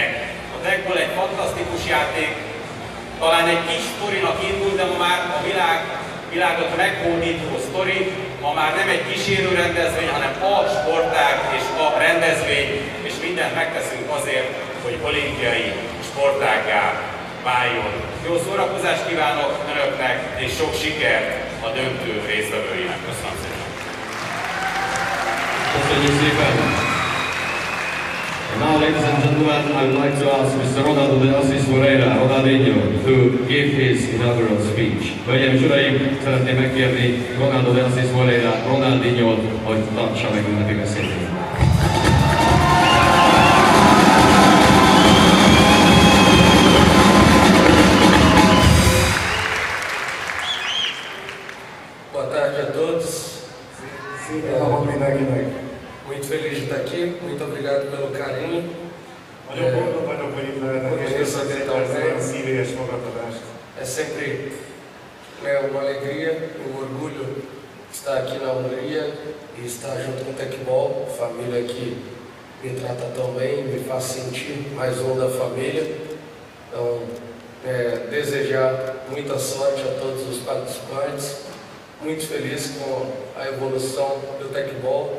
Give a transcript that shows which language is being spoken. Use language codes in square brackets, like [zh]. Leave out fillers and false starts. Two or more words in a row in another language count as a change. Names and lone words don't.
[hu] A teqball egy fantasztikus játék, talán egy kis sztorinak indul, de ma már a világot meghódító sztori, ma már nem egy kísérő rendezvény, hanem a sportág és a rendezvény, és mindent megteszünk azért, hogy olimpiai sportággá váljon. Jó szórakozást kívánok önöknek, és sok sikert a döntő résztvevőinek. Köszönöm szépen! Köszönjük szépen! [en] Now, ladies and gentlemen, I would like to ask Mr. Ronaldinho to give his inaugural speech. [hu] Hölgyeim és uraim, szeretném megkérni Ronaldinho-t, hogy tartsa meg ünnepi beszédét. [pt] Boa tarde a todos. Muito feliz de estar aqui, muito obrigado pelo carinho. [hu] Nagyon boldog vagyok, hogy itt lehetek, nagyon szívélyes fogadtatást. [pt] É sempre uma alegria, um orgulho estar aqui na Hungria e estar junto com o Teqball, família que me trata tão bem, me faz sentir mais um da família. Então, desejar muita sorte a todos os participantes, muito feliz com a evolução do Teqball.